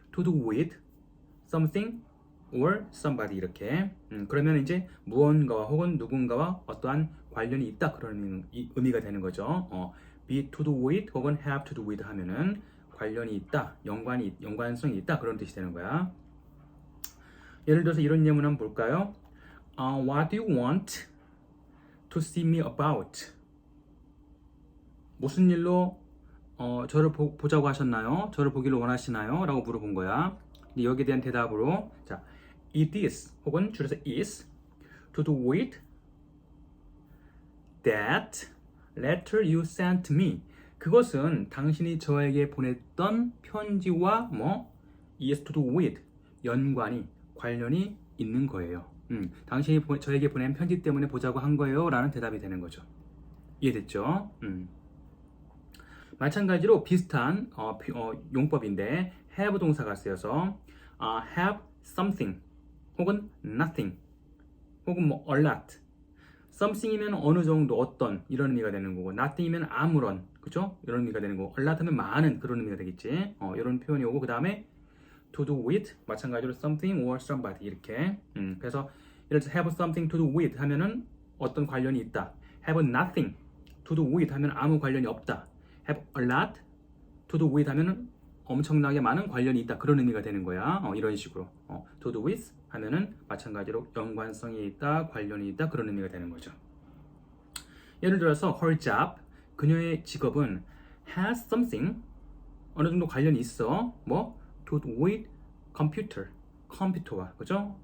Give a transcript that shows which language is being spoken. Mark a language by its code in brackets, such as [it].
[en] to do with something or somebody [ko] 이렇게 그러면 이제 무언가와 혹은 누군가와 어떠한 관련이 있다 그런 의미가 되는 거죠. [en] be to do with [ko] 혹은 [en] have to do with [ko] 하면은 관련이 있다, 연관성이 있다 그런 뜻이 되는 거야. 예를 들어서 이런 예문 한번 볼까요? [en] What do you want to see me about? [ko] 무슨 일로 저를 보자고 하셨나요? 저를 보기를 원하시나요? 라고 물어본 거야. 여기에 대한 대답으로 자, [en] it is [ko] 혹은 줄여서 [en] is to do with that letter you sent me. [ko] 그것은 당신이 저에게 보냈던 편지와 [en] is to do with [ko] 연관이 관련이 있는 거예요. 당신이 저에게 보낸 편지 때문에 보자고 한 거예요 라는 대답이 되는 거죠. 이해됐죠? 마찬가지로 비슷한 용법인데 have 동사가 쓰여서 have something 혹은 nothing 혹은 a lot. something이면 어느 정도 어떤 이런 의미가 되는 거고 nothing이면 아무런 그죠? 이런 의미가 되는 거고 a lot 하면 많은 그런 의미가 되겠지. 이런 표현이 오고 그 다음에 to do with 마찬가지로 something or somebody 이렇게 그래서 예를 들어서 [en] have something to do with [ko] 하면은 어떤 관련이 있다. [en] have nothing to do with [ko] 하면 아무 관련이 없다. [en] have a lot to do with [ko] 하면은 엄청나게 많은 관련이 있다 그런 의미가 되는 거야. 이런 식으로 to do with 하면은 마찬가지로 연관성이 있다, 관련이 있다 그런 의미가 되는 거죠. 예를 들어서 [en] her job [ko] 그녀의 직업은 [en] has something [ko] 어느 정도 관련이 있어 [en] to do with computer [ko] 컴퓨터와 그죠?